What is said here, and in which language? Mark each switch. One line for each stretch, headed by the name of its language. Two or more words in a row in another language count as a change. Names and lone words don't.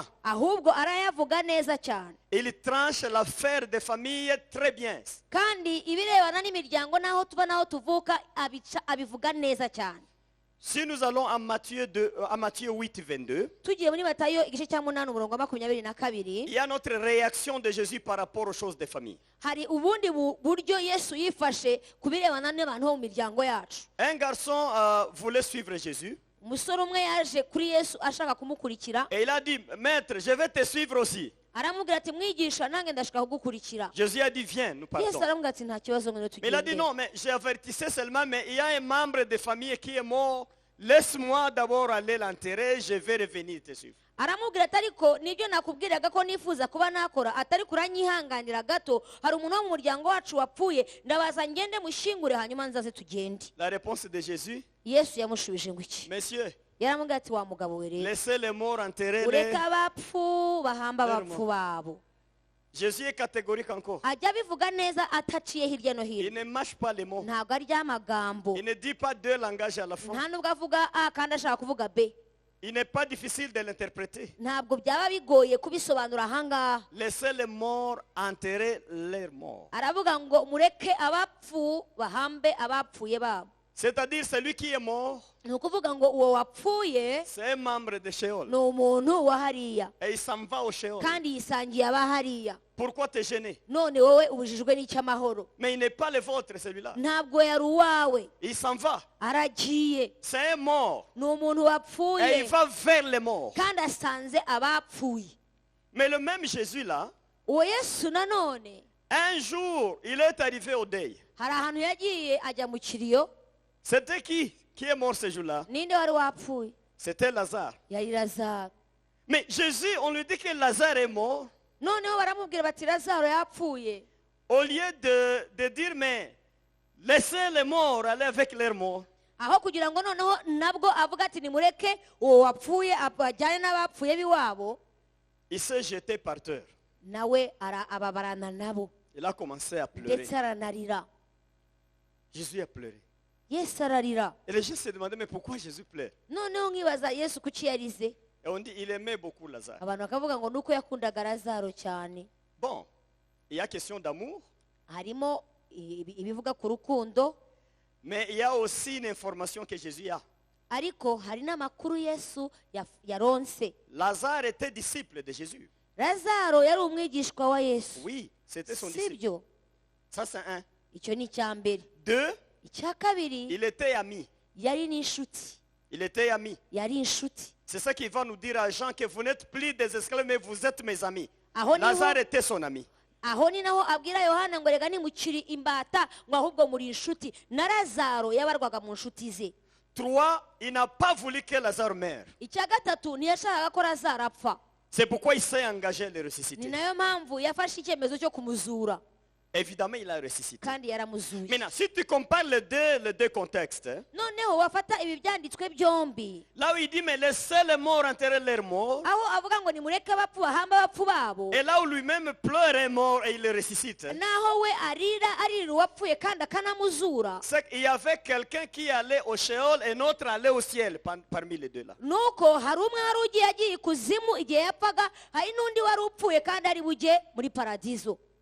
Kinyarwanda: ahubwo arayavuga neza cyane.
French: Il tranche l'affaire des familles très bien.
Kinyarwanda: kandi ibirebana n'imiryango n'aho tuba n'aho tuvuka abivuga neza cyane.
French: Si nous allons à Matthieu 8, 22,
Kinyarwanda: tugiye muri Matayo igice cya 8 umurongo wa 22,
French: il y a notre réaction de Jésus par rapport aux choses des familles.
Kinyarwanda: hari ubundi buryo Yesu yifashe ku birebana n'abantu bo mu miryango yacu.
French: Un garçon voulait suivre Jésus
Kinyarwanda: umusore umwe yaje kuri Yesu ashaka kumukurikira,
French: et il a dit, Maître, je vais te suivre aussi.
Kinyarwanda: aramubwira ati mwigisha nange ndashaka kugukurikira.
French: Jésus a dit, viens, nous partons.
Kinyarwanda: Yesu aramubwira ati nta kibazo ngwino
French: Mais il a dit,
Kinyarwanda: tugende.
French: non, mais j'ai avertissé seulement, mais il y a un membre de famille qui est mort. Laisse-moi d'abord aller l'enterrer, je vais revenir te suivre.
Kinyarwanda: aramubwira ati ariko nibyo nakubwiraga ko nifuza kuba nakora, atari kuranyihanganira gato, hari umuntu wo mu muryango wacu wapfuye, ndabaza ngende mushingure hanyuma nzaze tugende.
French: La réponse de Jésus,
Kinyarwanda: Yesu yamushubije ngo iki?
French: Messieurs,
Kinyarwanda: yaramubwira ati wa mugabo we rero,
French: laissez les morts enterrer.
Kinyarwanda: ureke abapfu bahamba
French: Leur
Kinyarwanda: abapfu babo.
French: Jésus est catégorique encore.
Kinyarwanda: ajya abivuga neza ataciye hirya no
French: Il
Kinyarwanda: hino,
French: ne mâche pas les mots.
Kinyarwanda: ntabwo arya amagambo,
French: Il ne dit pas deux langages à la fois.
Kinyarwanda: nta nubwo avuga A kandi ashaka kuvuga B.
French: Il n'est pas difficile de l'interpréter.
Kinyarwanda: ntabwo byaba bigoye kubisobanura ahangaha.
French: Laissez les morts enterrer leurs morts.
Kinyarwanda: aravuga ngo mureke abapfu bahambe abapfuye babo.
French: C'est-à-dire celui qui est mort,
Kinyarwanda: ni ukuvuga ngo uwo wapfuye
French: c'est un membre de Sheol.
Kinyarwanda: ni umuntu wa hariya,
French: Et il s'en va au Sheol.
Kinyarwanda: kandi yisangiye aba hariya.
French: Pourquoi te gêner?
Kinyarwanda: none wowe ubujijwe n'icy'amahoro?
French: Mais il n'est pas le vôtre, celui-là.
Kinyarwanda: ntabwo yari uwawe,
French: Il s'en va.
Kinyarwanda: aragiye.
French: C'est un mort.
Kinyarwanda: ni umuntu
French: Et
Kinyarwanda: wapfuye
French: il va vers les morts.
Kinyarwanda: kandi asanze abapfuye.
French: Mais le même Jésus-là,
Kinyarwanda: uwo Yesu nanone
French: un jour, il est arrivé au deuil.
Kinyarwanda: hari ahantu yagiye ajya mu kiriyo.
French: C'était qui est mort ce jour-là?
Kinyarwanda: ninde wari wapfuye?
French: C'était Lazare.
Kinyarwanda: yari Lazaro.
French: Mais Jésus, on lui dit que Lazare est mort.
Kinyarwanda: noneho baramubwira bati Lazaro yapfuye.
French: Au lieu de dire, mais laissez les morts aller avec leurs morts.
Kinyarwanda: aho kugira ngo noneho nabwo avuga ati nimureke uwo wapfuye ajyane n'abapfuye b'iwabo,
French: Il s'est jeté par terre.
Kinyarwanda: nawe ababarana nabo
French: Il a commencé à pleurer.
Kinyarwanda: ndetse aranarira.
French: Jésus a pleuré.
Kinyarwanda: Yesu ararira.
French: Et les gens se demandaient, mais pourquoi Jésus pleure?
Kinyarwanda: noneho nkibaza Yesu kuki yarize.
French: Et on dit, il aimait beaucoup Lazare.
Kinyarwanda: abantu bakavuga ngo nuko yakundaga Lazaro cyane.
French: Bon, il y a question d'amour,
Kinyarwanda: harimo ibivuga ku rukundo,
French: mais il y a aussi une information que Jésus a.
Kinyarwanda: ariko hari n'amakuru Yesu yaronse.
French: Lazare était disciple de Jésus.
Kinyarwanda: Lazaro yari umwigishwa wa Yesu,
French: Oui, c'était son disciple.
Kinyarwanda: sibyo?
French: Ça, c'est un.
Kinyarwanda: icyo ni icya mbere.
French: Deux,
Kinyarwanda: icya kabiri,
French: il était ami.
Kinyarwanda: yari n'inshuti.
French: Il était ami.
Kinyarwanda: yari inshuti.
French: C'est ça qui va nous dire à Jean que vous n'êtes plus des esclaves, mais vous êtes mes amis.
Kinyarwanda: aho
French: Lazare était son ami.
Kinyarwanda: ni naho abwira Yohana ngo rega nimukiri imbata ngo ahubwo muri inshuti. na Lazaro yabarwaga mu nshuti ze.
French: Trois, il n'a pas voulu que Lazare meure.
Kinyarwanda: icya gatatu, ntiyashakaga ko Lazaro apfa.
French: C'est pourquoi il s'est engagé à le
Kinyarwanda: ni
French: ressusciter.
Kinyarwanda: nayo mpamvu yafashe icyemezo cyo kumuzura.
French: Évidemment, il a ressuscité.
Kinyarwanda: kandi yaramuzuye.
French: Maintenant, si tu compares les deux contextes, hein,
Kinyarwanda: noneho wafata ibi byanditswe byombi,
French: là où il dit, mais laissez les morts enterrer leurs morts,
Kinyarwanda: aho avuga ngo nimureke abapfu bahamba abapfu babo,
French: et là où lui-même pleure est mort et il le ressuscite,
Kinyarwanda: naho we arira uwapfuye kandi akanamuzura,
French: c'est qu'il y avait quelqu'un qui allait au Sheol et un autre allait au ciel parmi les deux là.
Kinyarwanda: nuko hari umwe wari ugiye agiye ikuzimu igihe yapfaga, hari n'undi wari upfuye kandi ari bujye muri paradizo.